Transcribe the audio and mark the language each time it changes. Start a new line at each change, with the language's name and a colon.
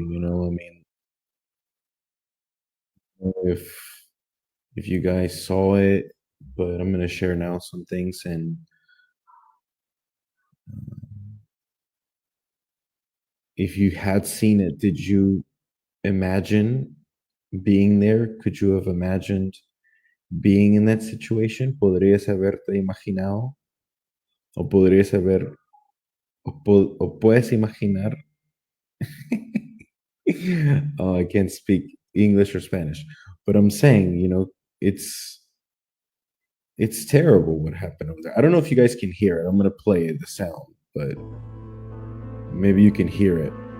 English: I mean, if if you guys saw it, but I'm gonna share now some things. And if you had seen it, did you imagine being there? Could you have imagined being in that situation?
Spanish: ¿Podrías haberte imaginado? ¿O podrías haber, o puedes imaginar?
English: Oh, I can't speak English or Spanish, but I'm saying, it's terrible what happened over there. I don't know if you guys can hear it. I'm gonna play the sound, but maybe you can hear it.